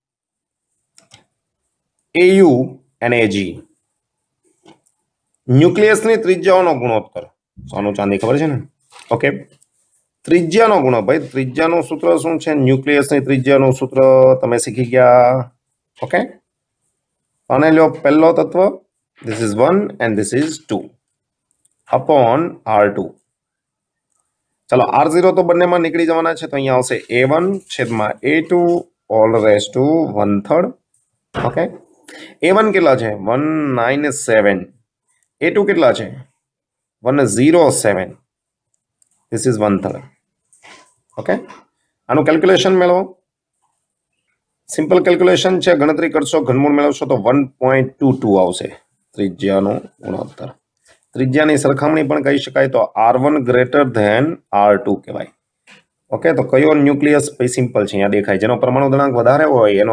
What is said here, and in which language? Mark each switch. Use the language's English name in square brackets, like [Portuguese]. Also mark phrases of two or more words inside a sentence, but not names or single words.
[Gujarati] AU અને AG ન્યુક્લિયસની ત્રિજ્યાઓનો ગુણોત્તર સોનું ચાંદી ખબર છે ને ઓકે ત્રિજ્યાનો ગુણો ભાઈ ત્રિજ્યાનું સૂત્ર શું છે ન્યુક્લિયસની ત્રિજ્યાનું સૂત્ર તમે શીખી ગયા ઓકે અને લ્યો પહેલો તત્વ [English] this is 1 and this is 2 upon R2 [Gujarati] ચલો R0 તો બંનેમાં નીકળી જવાના છે તો અહીંયા આવશે A1 છેદમાં A2 [English] all raised to 1/3 [Gujarati] ઓકે A1 કેટલા છે 197 A2 કેટલા છે 107 [English] this is 1/3 [Gujarati] ઓકે આનું કેલ્ક્યુલેશન મેળવો [English] simple calculation [Gujarati] છે ગણતરી કરશો ઘનમૂળ મેળવશો તો 1.22 આવશે ત્રિજ્યાનો ગુણોત્તર ત્રિજ્યાની સરખામણી પણ કહી શકાય તો [English] R1 greater then R2 [Gujarati] કહેવાય ઓકે તો કયો ન્યુક્લિયસ ભાઈ સિમ્પલ છે અહીંયા દેખાય જેનો પરમાણુ દળાંક વધારે હોય